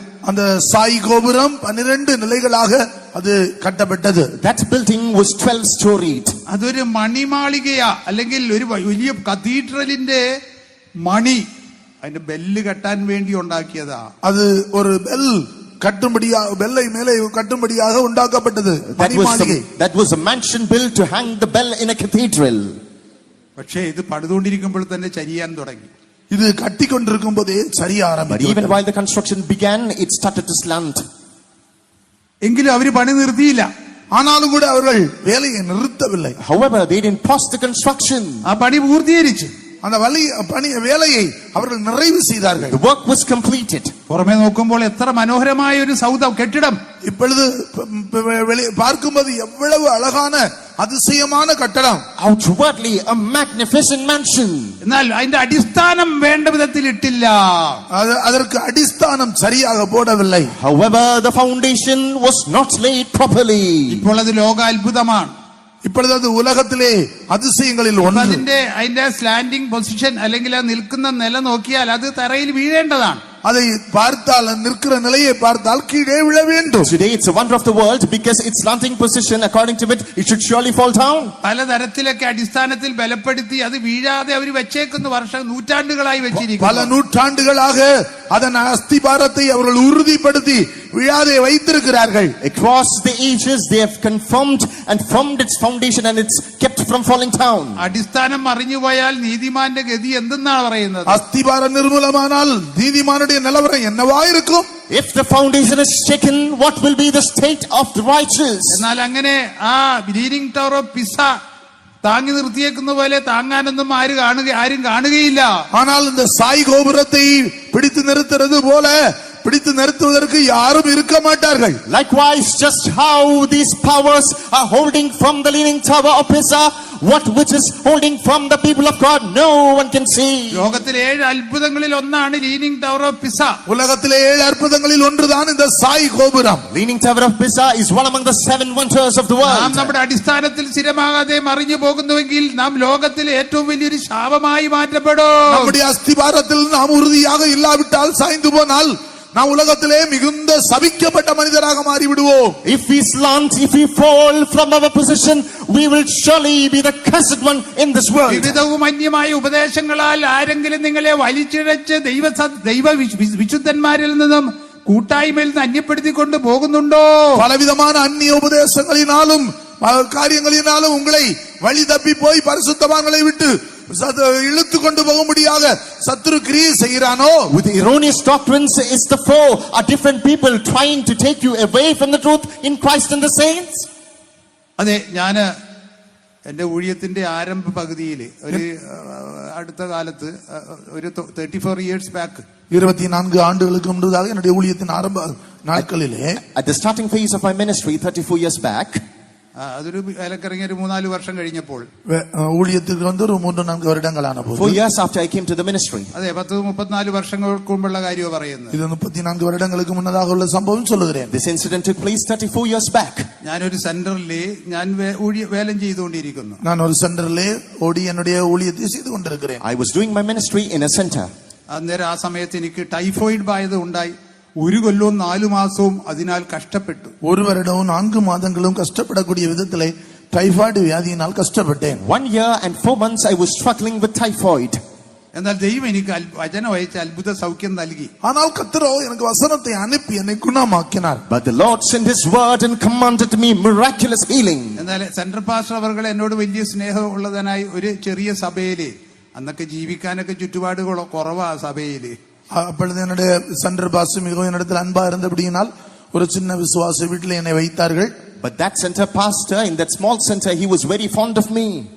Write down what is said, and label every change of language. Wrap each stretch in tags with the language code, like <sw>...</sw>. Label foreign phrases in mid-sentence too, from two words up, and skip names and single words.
<ta>அந்த சாய் கோபுரம் 12 நிலைகளாக அது கட்டப்பட்டது.</ta> <en>That building was 12 storied.</en> <ml>അതൊരു മണിമാളികയാ, അല്ലെങ്കിൽ ഒരു വലിയ കത്തീഡ്രലിന്റെ മണി അതിന്റെ ബെല്ല് കെട്ടാൻ വേണ്ടി ഉണ്ടാക്കിയതാ.</ml> <ta>அது ஒரு பெல் கட்டும்படியாக, பெல்லை மேலே கட்டும்படியாக உண்டாக்கப்பட்டது.</ta> <en>That was a mansion built to hang the bell in a cathedral.</en> <ml>പക്ഷേ ഇത് പണിതുകൊണ്ടിരിക്കുമ്പോൾ തന്നെ ചരിയാൻ തുടങ്ങി.</ml> <ta>இது கட்டி கொண்டிருக்கும் போதே சரியா</ta> <en>But</en> <ta>ஆரம்பிച്ചു.</ta> <en>even while the construction began, it started to slant.</en> <ml>എങ്കിലും അവര് പണി നിർത്തിയില്ല.</ml> <ta>ஆனாலும் கூட அவர்கள் வேலையை நிறுத்தவில்லை.</ta> <en>However, they didn't pause the construction.</en> <ml>ആ പണി പൂർത്തീകരിച്ചു.</ml> <ta>அந்த வேலையை அவர்கள் நிறைவு செய்தார்கள்.</ta> <en>The work was completed.</en> <ml>പുറമെ നോക്കുമ്പോൾ എത്ര മനോഹരമായ ഒരു കെട്ടിടം.</ml> <ta>இப்பொழுது பார்க்கும்போது எவ்வளவு அழகான அதிசயமான கட்டடம்.</ta> <en>Outwardly a magnificent mansion.</en> <ml>എന്നാൽ അതിന്റെ അടിസ്ഥാനം വേണ്ട വിധത്തിൽ ഇട്ടില്ല.</ml> <ta>அதற்கு அடிஸ்தானம் சரியாக போடவில்லை.</ta> <en>However, the foundation was not laid properly.</en> <ml>ഇപ്പോൾ അത് ലോക അത്ഭുതമാണ്.</ml> <ta>இப்பொழுது அது உலகத்திலே அதிசயங்களில் ஒன்று.</ta> <ml>അതിന്റെ</ml> <en>slanting position</en> <ml>അല്ലെങ്കിൽ ആ നിൽക്കുന്ന നില നോക്കിയാൽ അത് തറയിൽ വീഴേണ്ടതാണ്.</ml> <ta>அதை பார்த்தால், நிற்கிற நிலையை பார்த்தால் கீழே விழ வேண்டும்.</ta> <en>Today it's a wonder of the world because its slanting position, according to it should surely fall down.</en> <ml>പലതരത്തിലൊക്കെ അടിസ്ഥാനത്തിൽ ബലപ്പെടുത്തി അത് വീഴാതെ അവർ വെച്ചേക്കുന്ന നൂറ്റാണ്ടുകളായി വെച്ചിരിക്കുന്നു.</ml> <ta>பல நூற்றாண்டுகளாக அதன் அஸ்திபாரத்தை அவர்கள் உறுதிப்படுத்தி விழாதே வைத்திருக்கிறார்கள்.</ta> <en>Across the ages they have confirmed and formed its foundation and it's kept from falling down.</en> <ml>അടിസ്ഥാനം മറിഞ്ഞുപോയാൽ നീതിമാന്റെ ഗതി എന്തെന്നാണ് പറയുന്നത്?</ml> <ta>அஸ்திபாரம் நிர்மூலமானால் நீதிமானுடைய நிலவரம் என்னவா இருக்கும்?</ta> <en>If the foundation is shaken, what will be the state of the righteous?</en> <ml>എന്നാൽ അങ്ങനെ ആ ലീനിങ് ടവർ ഓഫ് പിസ താങ്ങി നിർത്തിയേക്കുന്ന പോലെ താങ്ങാനൊന്നും ആരും കാണുകയില്ല.</ml> <ta>ஆனால் இந்த சாய் கோபுரத்தை பிடித்து நிறுத்துறது போல பிடித்து நிறுத்துவதற்கு யாரும் இருக்க மாட்டார்கள்.</ta> <en>Likewise, just how these powers are holding from the leaning tower of Pisa, what which is holding from the people of God, no one can see.</en> <ml>ലോകത്തിലെ 7 അത്ഭുതങ്ങളിൽ ഒന്നാണ് ലീനിങ് ടവർ ഓഫ് പിസ.</ml> <ta>உலகத்திலே 7 அற்புதங்களில் ஒன்றுதான் இந்த சாய் கோபுரம்.</ta> <en>Leaning tower of Pisa is one among the 7 wonders of the world.</en> <ml>നാം നമ്മുടെ അടിസ്ഥാനത്തിൽ സ്ഥിരമാകാതെ മറിഞ്ഞു പോകുന്നുവെങ്കിൽ നാം ലോകത്തിലെ ഏറ്റവും വലിയൊരു ശാപമായി മാറ്റപ്പെടും.</ml> <ta>நம்முடைய அஸ்திபாரத்தில் நாம் உறுதியாக இல்லாவிட்டால் சாய்ந்து போனால் நாம் உலகத்திலே மிகுந்த சபிக்கப்பட்ட மனிதராக மாறி விடுவோம்.</ta> <en>If we slant, if we fall from our position, we will surely be the cursed one in this world.</en> <ml>വിവിധവും അന്യമായ ഉപദേശങ്ങളാൽ ആരെങ്കിലും നിങ്ങളെ വലിച്ചിഴച്ച് ദൈവ വിശുദ്ധന്മാരിൽ നിന്നും കൂട്ടായ്മയിൽ നിന്ന് അന്യപ്പെടുത്തിക്കൊണ്ട് പോകുന്നുണ്ടോ?</ml> <ta>பலவிதமான அந்நிய உபதேசங்களினாலும் காரியங்களினாலும் உங்களை வழி தப்பி போய் பரிசுத்தவான்களை விட்டு இழுத்து கொண்டு போகும்படியாக சத்துரு கிரியை செய்கிறானோ?</ta> <en>With erroneous doctrines is the foe, are different people trying to take you away from the truth in Christ and the saints.</en> <ml>അതെ, ഞാന് എന്റെ ഊഴിയത്തിന്റെ ആരംഭ പകുതിയിൽ ഒരു അടുത്ത കാലത്ത് ഒരു</ml> <en>34 years back</en> <ta>24 ஆண்டுகளுக்கு முன்பதாக என்னுடைய ஊழியத்தின் ஆரம்ப நாட்களிலே</ta> <en>At the starting phase of my ministry 34 years back,</en> <ml>അതൊരു വിലക്കിറങ്ങിയ ഒരു 3-4 വർഷം കഴിഞ്ഞപ്പോൾ</ml> <ta>ஊழியத்துக்கு வந்து ஒரு 3-4 வருடங்களான போது</ta> <en>4 years after I came to the ministry.</en> <ml>അതെ, 10-34 വർഷങ്ങൾക്ക് മുമ്പുള്ള കാര്യമാണ് പറയുന്നത്.</ml> <ta>இது 34 வருடங்களுக்கு முன்னதாக உள்ள சம்பவம் சொல்லுகிறேன்.</ta> <en>This incident took place 34 years back.</en> <ml>ഞാനൊരു സെന്ററിൽ ഞാൻ വേലം ചെയ്തുകൊണ്ടിരിക്കുന്നു.</ml> <ta>நான் ஒரு சென்டரிலே ஓடி என்னுடைய ஊழியத்தை செய்து கொண்டிருக்கிறேன்.</ta> <en>I was doing my ministry in a center.</en> <ml>അന്നേരം ആ സമയത്ത് എനിക്ക് ടൈഫോയിഡ് ബാധ ഉണ്ടായി. 1 കൊല്ലവും 4 മാസവും അതിനാൽ കഷ്ടപ്പെട്ടു.</ml> <ta>ஒரு வருடமும் 4 மாதங்களும் கஷ்டப்படக்கூடிய விதத்திலே டைபாய்டு வியாதியினால் கஷ்டப்பட்டேன்.</ta> <en>1 year and 4 months I was struggling with typhoid.</en> <ml>എന്നാൽ ദൈവം എനിക്ക് വചനം അയച്ച് അത്ഭുത സൗഖ്യം നൽകി.</ml> <ta>ஆனால் கர்த்தரோ எனக்கு வசனத்தை அனுப்பி என்னை குணமாக்கினார்.</ta> <en>But the Lord sent his word and commanded me miraculous healing.</en> <ml>എന്നാൽ</ml> <en>central pastor</en> <ml>അവർ എന്നോട് വലിയ സ്നേഹമുള്ളതിനായി ഒരു ചെറിയ സഭയില്, അന്നൊക്കെ ജീവിക്കാനൊക്കെ ചുറ്റുപാടുകൾ കുറവാ സഭയില്,</ml> <ta>அப்பொழுது என்னுடைய</ta> <en>center pastor</en> <ta>மிகவும் என்னிடத்தில் அன்பா இருந்தபடியினால் ஒரு சின்ன விசுவாச வீட்டில் என்னை வைத்தார்கள்.</ta> <en>But that center pastor in that small center, he was very fond of me.</en>